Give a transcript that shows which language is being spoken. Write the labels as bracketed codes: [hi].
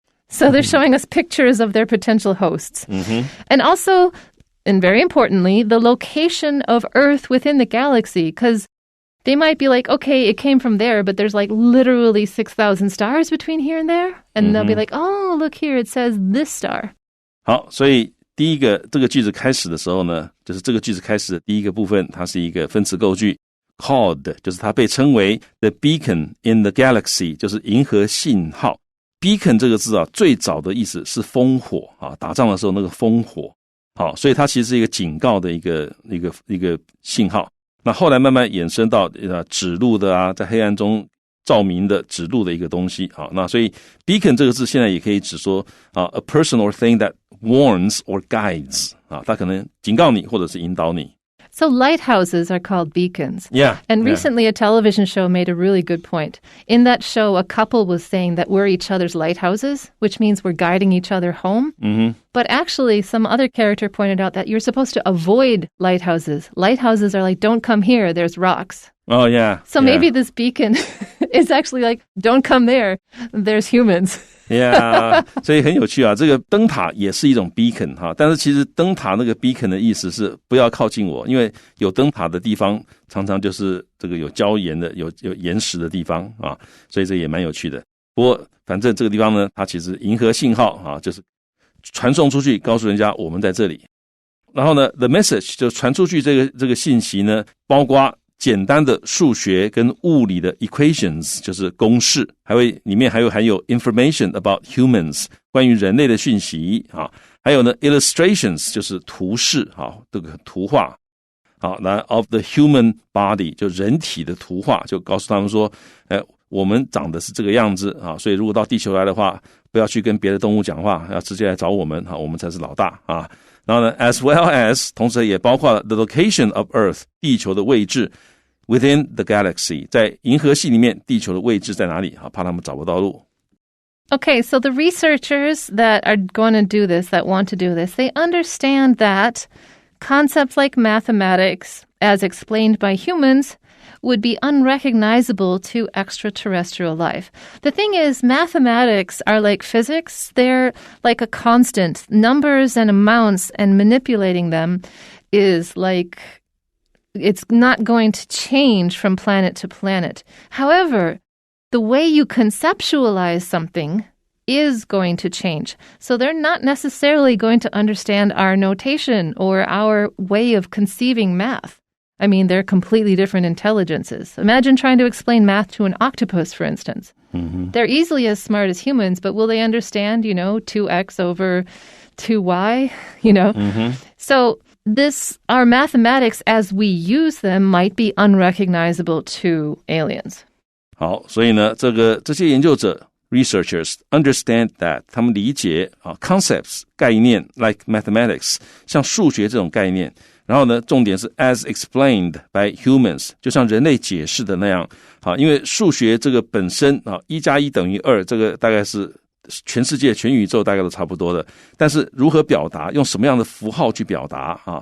[en] So they're showing us pictures of their potential hosts. And also, and very importantly, the location of Earth within the galaxy, because they might be like, okay, it came from there, but there's like literally 6,000 stars between here and there. And they'll be like, oh, look here, it says this star. [zh] 好，所以第一个这个句子开始的时候呢，就是这个句子开始的第一个部分，它是一个分词构句 called， 就是它被称为 [en] the beacon in the galaxy， [zh] 就是银河信号。 beacon 这个字啊，最早的意思是烽火啊，打仗的时候那个烽火。好，所以它其实是一个警告的一个信号。那后来慢慢衍生到指路的啊，在黑暗中照明的指路的一个东西。好，那所以 beacon 这个字现在也可以指说 [en] a person or thing that warns or guides [zh] 啊，它可能警告你或者是引导你。 [en] So lighthouses are called beacons. Yeah. And recently a television show made a really good point. In that show, a couple was saying that we're each other's lighthouses, which means we're guiding each other home. But actually, some other character pointed out that you're supposed to avoid lighthouses. Lighthouses are like, don't come here, there's rocks. Oh, yeah. So maybe this beacon is actually like, don't come there, there's humans. [zh] Yeah， 所以很有趣啊，这个灯塔也是一种 beacon 哈，但是其实灯塔那个 beacon 的意思是不要靠近我，因为有灯塔的地方常常就是这个有礁岩的、有岩石的地方啊，所以这也蛮有趣的。不过反正这个地方呢，它其实银河信号啊，就是传送出去，告诉人家我们在这里。然后呢 ， [en] the message [zh] 就传出去这个信息呢，包括简单的数学跟物理的 equations 就是公式，里面还有 [en] information about humans [zh] 关于人类的讯息啊，还有呢 illustrations 就是图示啊，这个图画好，那 [en] of the human body [zh] 就人体的图画，就告诉他们说，我们长得是这个样子啊，所以如果到地球来的话，不要去跟别的动物讲话，要直接来找我们啊，我们才是老大啊。然后呢 [en] as well as [zh] 同时也包括了 [en] the location of Earth [zh] 地球的位置 [en] within the galaxy [zh] 在银河系里面地球的位置在哪里啊，怕他们找不到路。 [en] Okay, so the researchers that are going to do this, that want to do this, they understand that concepts like mathematics, as explained by humans, would be unrecognizable to extraterrestrial life. The thing is, mathematics are like physics. They're like a constant. Numbers and amounts and manipulating them is like, it's not going to change from planet to planet. However, the way you conceptualize something is going to change. So they're not necessarily going to understand our notation or our way of conceiving math. I mean, they're completely different intelligences. Imagine trying to explain math to an octopus, for instance. Mm-hmm. They're easily as smart as humans, but will they understand, 2x over 2y, Mm-hmm. So our mathematics as we use them might be unrecognizable to aliens. [zh] 好，所以呢，这些研究者 [en] researchers understand that [zh] 他们理解concepts 概念 [en] like mathematics [zh] 像数学这种概念，然后呢，重点是 [en] as explained by humans [zh] 就像人类解释的那样，因为数学这个本身1+1等于2，这个大概是全世界全宇宙大概都差不多的，但是如何表达，用什么样的符号去表达